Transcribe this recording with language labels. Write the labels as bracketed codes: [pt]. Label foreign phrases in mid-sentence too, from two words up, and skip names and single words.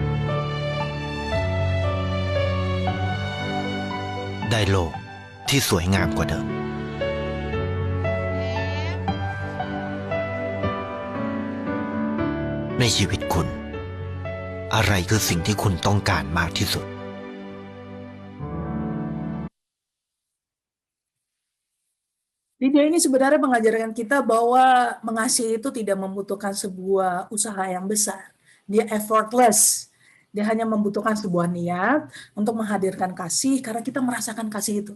[th] ได้โลกที่สวยงามกว่าเดิม ในชีวิตคุณ อะไรคือสิ่งที่คุณต้องการมากที่สุด [id] Video ini sebenarnya mengajarkan kita bahwa mengasihi itu tidak membutuhkan sebuah usaha yang besar. Dia effortless. Dia hanya membutuhkan sebuah niat untuk menghadirkan kasih karena kita merasakan kasih itu.